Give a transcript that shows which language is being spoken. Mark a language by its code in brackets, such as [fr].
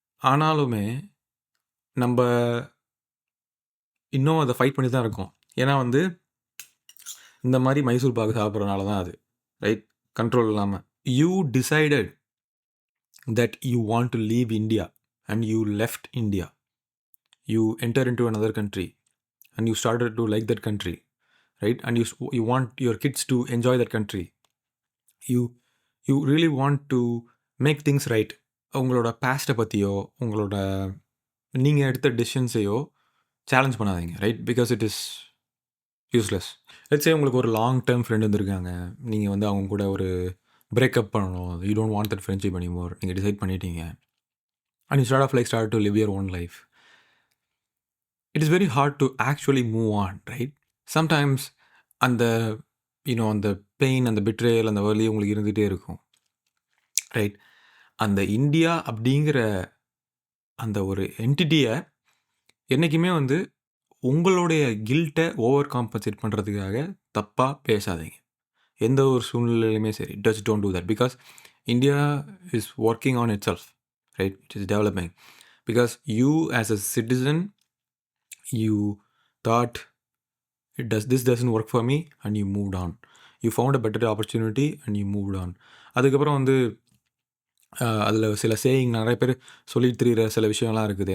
[ta] ஆனாலுமே நம்ப இன்னும் அத ஃபைட் பண்ணி தான் இருக்கோம். ஏன்னா வந்து இந்த மாரி மைசூர் பாக்கு சாப்பிடுறனால தான் அது. ரைட்? கண்ட்ரோல் இல்லாம. [en] You decided that you want to leave India and you left India. You enter into another country and you started to like that country, right? And you want your kids to enjoy that country. You you really want to make things right. [ta] உங்களோட பாஸ்ட்டை பற்றியோ, உங்களோட நீங்கள் எடுத்த டெசிஷன்ஸையோ challenge பண்ணாதீங்க right? [en] Because it is useless. Let's [ta] உங்களுக்கு ஒரு long term friend வந்திருக்காங்க. நீங்கள் வந்து அவங்க கூட ஒரு பிரேக்கப் பண்ணணும். [en] You don't want that friendship anymore. [ta] நீங்கள் டிசைட் பண்ணிட்டீங்க. [en] And you start to live your own life. It is very hard to actually move on, right? [ta] Sometimes அந்த அந்த பெயின், அந்த பிட்ரேயல், அந்த வலி உங்களுக்கு இருந்துகிட்டே இருக்கும், ரைட்? அந்த இந்தியா அப்படிங்கிற அந்த ஒரு என்டிட்டியை என்றைக்குமே வந்து உங்களுடைய கில்ட்டை ஓவர் காம்பன்சேட் பண்ணுறதுக்காக தப்பாக பேசாதீங்க. எந்த ஒரு சூழ்நிலையிலுமே சரி, [en] Just don't do that. Because India is working on itself, right? It is developing. Because you as a citizen, you thought this doesn't work for me and you moved on. You found a better opportunity and you moved on. [ta] அதுக்கப்புறம் வந்து அதில் சில saying நிறைய பேர் சொல்லிட்டு திரிகிற சில விஷயம்லாம் இருக்குது.